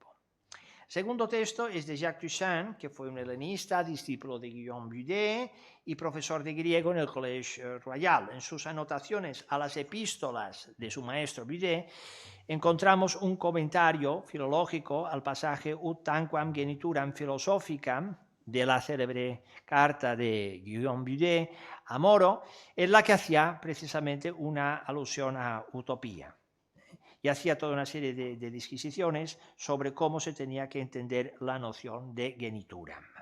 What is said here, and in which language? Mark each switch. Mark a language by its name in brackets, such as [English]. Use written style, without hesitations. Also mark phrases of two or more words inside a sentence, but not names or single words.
[Spanish] Segundo texto es de Jacques Toussaint, que fue un helenista, discípulo de Guillaume Budet y profesor de griego en el Collège Royal. En sus anotaciones a las epístolas de su maestro Budet encontramos un comentario filológico al pasaje [Latin] Ut tanquam genituram philosophicam [Spanish] de la célebre carta de Guillaume Budet a Moro, en la que hacía precisamente una alusión a utopía. Y hacía toda una serie de disquisiciones sobre cómo se tenía que entender la noción de genitura.